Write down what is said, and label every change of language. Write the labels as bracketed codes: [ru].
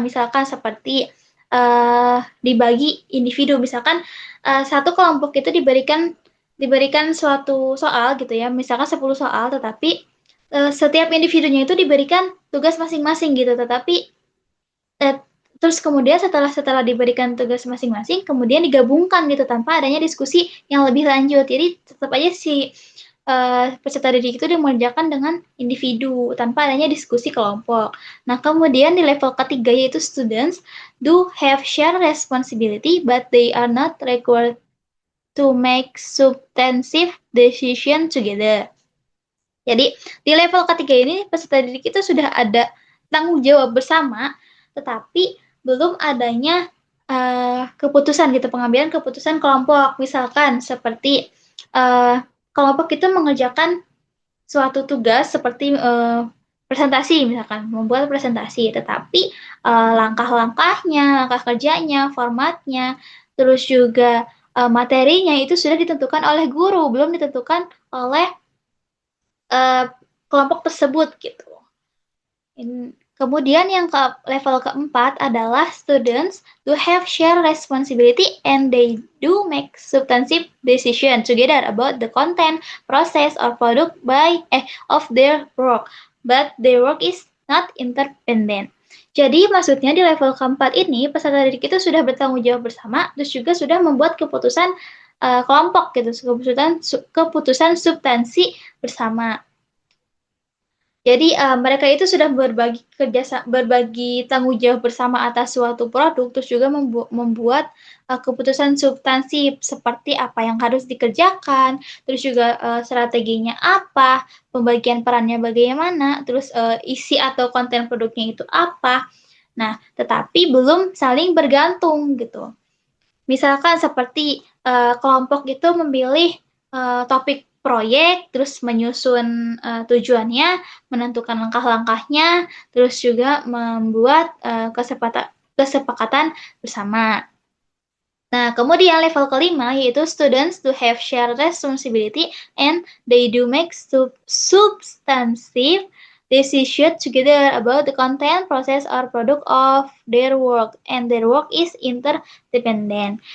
[id] Misalkan seperti dibagi individu, misalkan satu kelompok itu diberikan suatu soal gitu ya, misalkan 10 soal, tetapi setiap individunya itu diberikan tugas masing-masing gitu, tetapi terus kemudian setelah diberikan tugas masing-masing, kemudian digabungkan gitu tanpa adanya diskusi yang lebih lanjut. Jadi tetap aja si peserta didik itu dimengerjakan dengan individu tanpa adanya diskusi kelompok. Nah, kemudian di level ketiga yaitu [en] students do have shared responsibility but they are not required to make substantive decision together. [id] Jadi di level ketiga ini peserta didik itu sudah ada tanggung jawab bersama, tetapi belum adanya keputusan gitu, pengambilan keputusan kelompok. Misalkan seperti kelompok itu mengerjakan suatu tugas seperti presentasi, misalkan membuat presentasi, tetapi langkah-langkahnya, langkah kerjanya, formatnya, terus juga materinya itu sudah ditentukan oleh guru, belum ditentukan oleh kelompok tersebut gitu. Kemudian yang level keempat adalah [en] students do have shared responsibility and they do make substantive decision together about the content, process, or product of their work, but their work is not interdependent. [id] Jadi maksudnya di level keempat ini peserta didik itu sudah bertanggung jawab bersama, terus juga sudah membuat keputusan kelompok gitu, keputusan substansi bersama. Jadi mereka itu sudah berbagi tanggung jawab bersama atas suatu produk, terus juga membuat keputusan substansi seperti apa yang harus dikerjakan, terus juga strateginya apa, pembagian perannya bagaimana, terus isi atau konten produknya itu apa. Nah, tetapi belum saling bergantung gitu. Misalkan seperti kelompok itu memilih topik proyek, terus menyusun tujuannya, menentukan langkah-langkahnya, terus juga membuat kesepakatan bersama. Nah, kemudian level kelima yaitu [en] students to have shared responsibility and they do make substantive decision together about the content, process, or product of their work, and their work is interdependent.